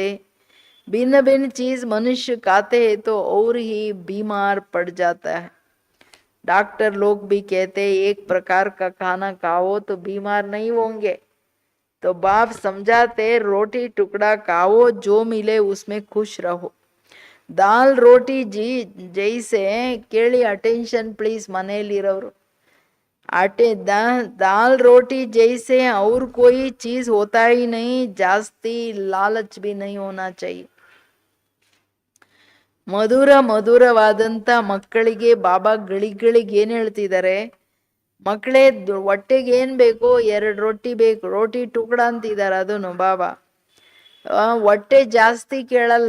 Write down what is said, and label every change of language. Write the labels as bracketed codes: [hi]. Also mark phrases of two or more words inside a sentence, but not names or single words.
[hi] भिन्न भिन्न चीज मनुष्य खाते हैं तो और ही बीमार पड़ जाता है. डॉक्टर लोग भी कहते हैं एक प्रकार का खाना खाओ तो बीमार नहीं होंगे. तो बाप समझाते रोटी टुकड़ा खाओ, जो मिले उसमें खुश रहो. दाल रोटी जी जैसे [kn] ಕೇಳಿ ಅಟೆನ್ಷನ್ ಪ್ಲೀಸ್ ಮನೆಯಲ್ಲಿರೋರು. [hi] दाल रोटी जैसे और कोई चीज होता ही नहीं, जास्ती लालच भी नहीं होना चाहिए. [kn] ಮಧುರವಾದಂಥ ಮಕ್ಕಳಿಗೆ ಬಾಬಾ ಗಳಿಗಳಿಗೆ ಏನು ಹೇಳ್ತಿದ್ದಾರೆ? ಮಕ್ಕಳೇ, ಹೊಟ್ಟೆಗೆ ಏನು ಬೇಕೋ 2 ರೊಟ್ಟಿ ಬೇಕು, [hi] रोटी टुकड़ा [kn] ಅಂತಿದ್ದಾರೆ. ಅದನ್ನು ಬಾಬಾ ಹೊಟ್ಟೆ ಜಾಸ್ತಿ ಕೇಳಲ್ಲ.